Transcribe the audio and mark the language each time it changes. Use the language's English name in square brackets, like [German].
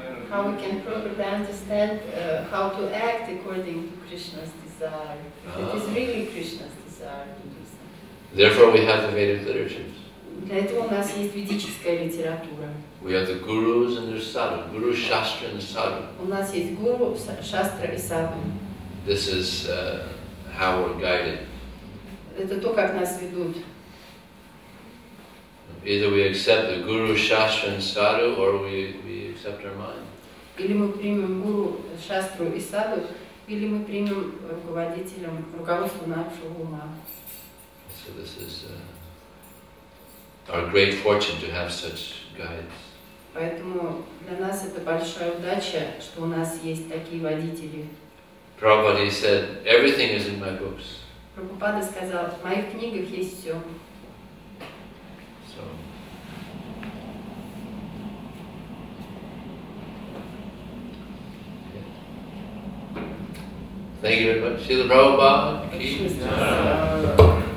[English] How we can properly understand how to act according to Krishna's desire. It is really Krishna's desire to do something. Therefore, we have the Vedic literatures. [Russian] Для этого у нас есть ведическая литература. [English] We have the gurus and their sadhu, guru, shastra, and sadhu. [Russian] У нас есть гуру, шастра и саду. [English] This is how we're guided. [Russian] Это то, как нас ведут. [English] Either we accept the guru, shastra, and sadhu, or we accept our mind. [Russian] Или мы примем гуру, шастру и саду, или мы примем руководство нашего ума. [English] So this is our great fortune to have such guides. [Russian] Поэтому для нас это большая удача, что у нас есть такие водители. [English] Prabhupada said, everything is in my books. [Russian] Прабхупада сказал, в моих книгах есть все. [English] So, thank you very much. Srila Prabhupada.